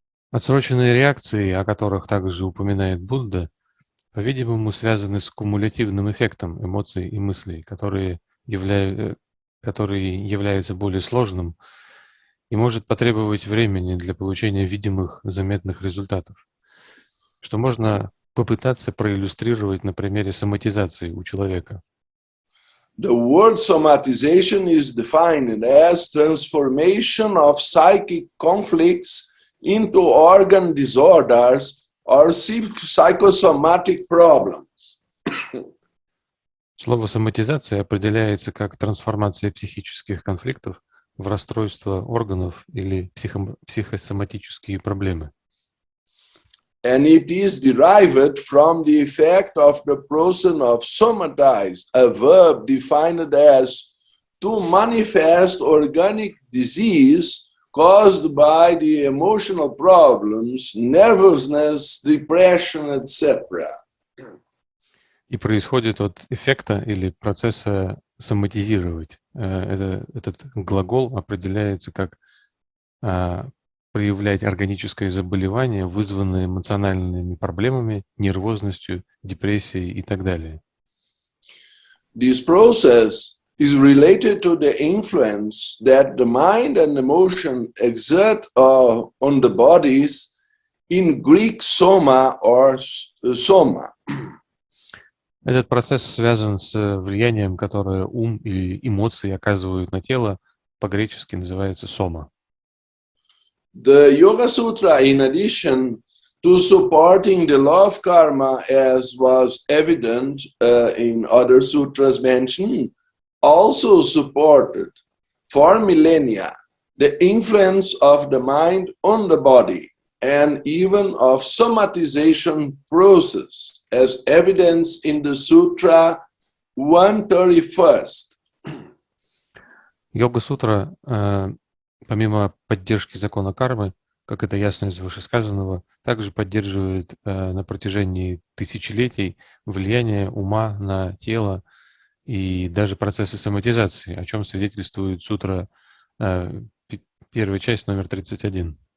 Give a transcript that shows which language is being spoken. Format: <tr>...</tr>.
<ru>Отсроченные реакции, о которых также упоминает Будда, по-видимому, связаны с кумулятивным эффектом эмоций и мыслей, которые являются более сложным и может потребовать времени для получения видимых, заметных результатов, что можно попытаться проиллюстрировать на примере соматизации у человека.</ru> <en>The word somatization is defined as transformation of psychic conflicts into organ disorders or psychosomatic problems.</en> <ru>Слово «соматизация» определяется как трансформация психических конфликтов в расстройства органов или психосоматические проблемы.</ru> <en>And it is derived from the effect of the person of somatize, a verb defined as to manifest organic disease caused by the emotional problems, nervousness, depression, etc.</en> <ru>И происходит от эффекта или процесса соматизировать. Этот глагол определяется как проявлять органическое заболевание, вызванное эмоциональными проблемами, нервозностью, депрессией и так далее.</ru> <en>This process is related to the influence that the mind and emotion exert on the bodies, in Greek soma or soma.</en> <ru>Этот процесс связан с влиянием, которое ум или эмоции оказывают на тело, по-гречески называется сома.</ru> <en>The Yoga Sutra, in addition to supporting the law of karma, as was evident in other sutras mentioned, also supported for millennia the influence of the mind on the body and even of somatization process, as evidenced in the Sutra 131.</en> <ru>Йога-сутра, помимо поддержки закона кармы, как это ясно из вышесказанного, также поддерживает на протяжении тысячелетий влияние ума на тело и даже процессы соматизации, о чем свидетельствует сутра, первая часть, номер 31.</ru>